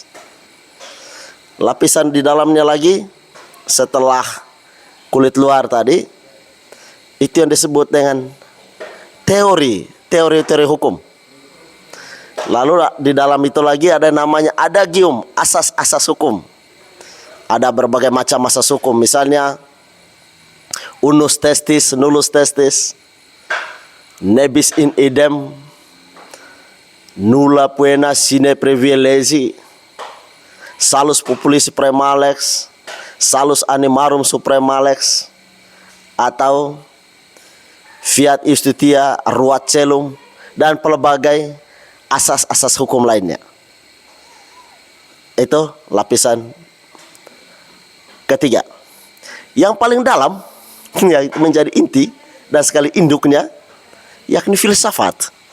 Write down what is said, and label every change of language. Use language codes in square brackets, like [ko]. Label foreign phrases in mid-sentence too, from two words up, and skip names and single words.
[id] Lapisan di dalamnya lagi setelah kulit luar tadi, itu yang disebut dengan teori hukum. Lalu di dalam itu lagi ada namanya adagium, asas-asas hukum. Ada berbagai macam asas hukum, misalnya [la] unus testis, nullus testis, nebis in idem, nulla poena sine privilegi, salus populi suprema lex, salus animarum suprema lex, atau fiat iustitia ruat celum, [id] dan pelbagai asas-asas hukum lainnya. Itu lapisan ketiga. Yang paling dalam yang menjadi inti dan sekali induknya yakni filsafat.